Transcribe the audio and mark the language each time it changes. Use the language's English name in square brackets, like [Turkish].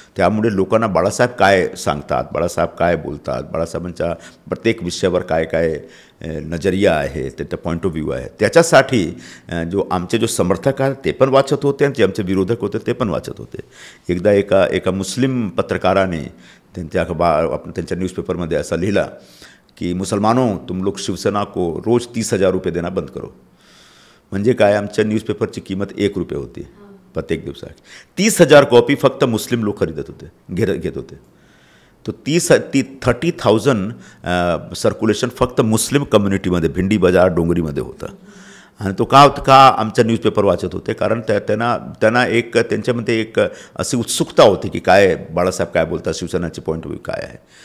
[Marathi] त्यामुळे लोकांना बाळासाहेब काय सांगतात, बाळासाहेब काय बोलतात, बाळासाहेबांच्या प्रत्येक विषयावर काय नजरिया आहे, त्याचा पॉईंट ऑफ व्ह्यू आहे, त्याच्यासाठी आमचे जो समर्थक आहेत ते पण वाचत होते आणि जे आमचे विरोधक होते ते पण वाचत होते. एकदा एका मुस्लिम पत्रकाराने त्यांच्या न्यूजपेपरमध्ये असं लिहिलं [Hindi] की मुसलमानों तुम लोग शिवसेना को रोज 30,000 रुपये देना बंद करो. [Marathi] म्हणजे काय, आमच्या न्यूजपेपरची किंमत 1 रुपये होती प्रत्येक दिवसाची. 30,000 कॉपी फक्त मुस्लिम लोक खरीदत होते, घेत होते. तो 30,000 सर्क्युलेशन फक्त मुस्लिम कम्युनिटीमध्ये भिंडी बाजार डोंगरीमध्ये होतं. आणि तो का आमचा न्यूजपेपर वाचत होते, कारण त्यांना एक त्यांच्यामध्ये एक अशी उत्सुकता होती की काय बाळासाहेब काय बोलतात, शिवसेनाचे पॉईंट ऑफ व्ह्यू काय आहे.